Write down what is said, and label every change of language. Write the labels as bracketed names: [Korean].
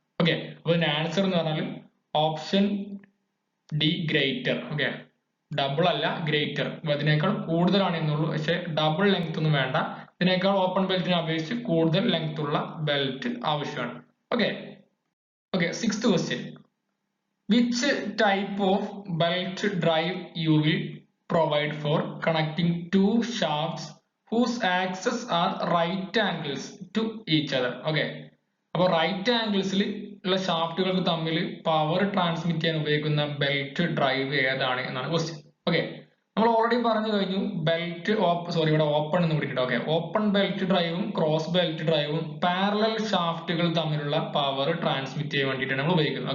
[Malayalam] Okay, അപ്പൊ ഇതിന്റെ answer എന്ന് പറഞ്ഞാൽ option D greater. Okay, double അല്ല ഗ്രേറ്റർ, അതിനേക്കാൾ കൂടുതലാണ് എന്നുള്ളൂ. പക്ഷെ ഡബിൾ ലെങ്ത് ഒന്നും വേണ്ട, ഇതിനേക്കാൾ ഓപ്പൺ ബെൽറ്റിനെ അപേക്ഷിച്ച് കൂടുതൽ ലെങ്ത് ഉള്ള ബെൽറ്റ് ആവശ്യമാണ്. Okay, sixth question. [English] Which type of belt drive you will provide for connecting two shafts whose axes are right angles to each other? [Malayalam] Okay, അപ്പോൾ റൈറ്റ് ആംഗിൾസിൽ ഉള്ള ഷാഫ്റ്റുകൾക്ക് തമ്മിൽ പവർ ട്രാൻസ്മിറ്റ് ചെയ്യാൻ ഉപയോഗിക്കുന്ന ബെൽറ്റ് ഡ്രൈവ് ഏതാണ് എന്നാണ് question. Okay, നമ്മൾ already പറഞ്ഞു കഴിഞ്ഞു ബെൽറ്റ് ഇവിടെ ഓപ്പൺ എന്ന് വിളിക്കട്ടെ. Okay, open belt ഡ്രൈവും cross belt ഡ്രൈവും parallel ഷാഫ്റ്റുകൾ തമ്മിലുള്ള പവർ ട്രാൻസ്മിറ്റ് ചെയ്യാൻ വേണ്ടിയിട്ടാണ് നമ്മൾ ഉപയോഗിക്കുന്നത്.